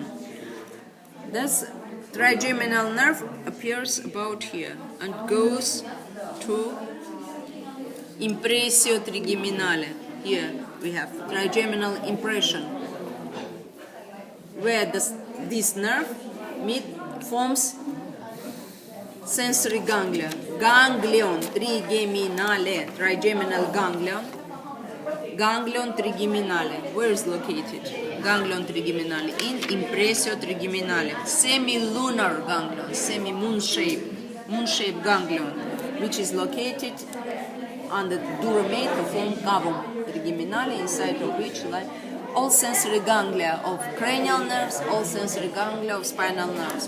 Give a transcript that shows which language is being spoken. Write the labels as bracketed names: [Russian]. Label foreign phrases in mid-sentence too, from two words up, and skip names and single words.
[English] That's trigeminal nerve appears about here and goes to [Latin] impressio trigeminale. [English] Here we have trigeminal impression, where this nerve forms sensory ganglia. [Latin] Ganglion trigeminale, [English] trigeminal ganglion. [Latin] Ganglion trigeminale. [English] Where is located? [Latin] Ganglion trigeminale in impressio trigeminale. [English] Semi-lunar ganglion, semi-moon shape ganglion, which is located on the duramate to form [Latin] cavum trigeminale, [English] inside of which lie all sensory ganglia of cranial nerves, all sensory ganglia of spinal nerves.